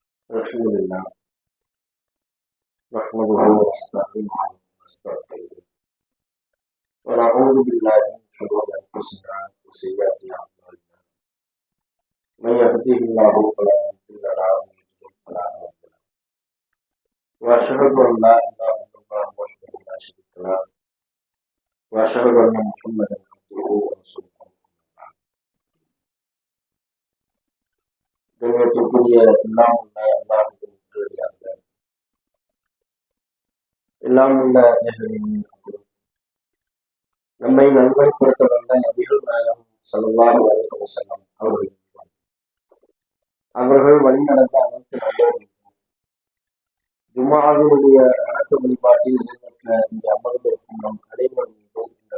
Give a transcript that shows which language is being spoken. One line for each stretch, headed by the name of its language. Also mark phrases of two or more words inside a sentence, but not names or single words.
Arabic: الحمد لله نحمده ونستعينه ونستغفره ونعوذ بالله من شرور انفسنا وسيئات اعمالنا من يهده الله فلا مضل له ومن يضلل فلا هادي له واشهد ان لا اله الا الله وحده لا شريك له واشهد ان محمدا عبده ورسوله.
Tamil: கண்ணியத்திற்குரிய எல்லாம் உள்ள அல்லாஹ்வின் எல்லாம் உள்ள நம்மை நல்வழிப்படுத்த வந்த நபிகள் நாயகம்
Arabic: صلى الله عليه وسلم
Tamil: அவர்கள் வழிநடந்த அனைத்து நல்லவர்களுக்கும் ஜும்ஆவினுடைய வணக்க வழிபாட்டில் இடம்பெற்ற இந்த அமர்ந்திருக்கும் நம் அனைவரும்